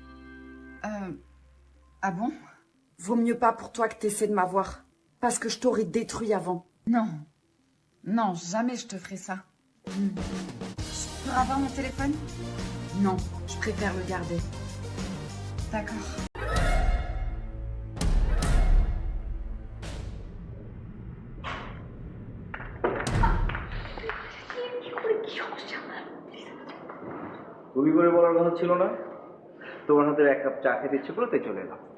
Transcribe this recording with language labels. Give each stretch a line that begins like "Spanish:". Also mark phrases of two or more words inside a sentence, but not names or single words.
French: Ah bon? Vaut mieux pas pour toi que t'essaies de m'avoir. Parce que je t'aurais détruit avant. Non, jamais je te ferai ça. Je pourras voir mon téléphone? Non, je préfère le garder. D'accord.
Bangla: তুমি করে বলার কথা ছিল না, তোমার হাতের এক কাপ চা খেতে ইচ্ছে করলো তাই চলে এলাম।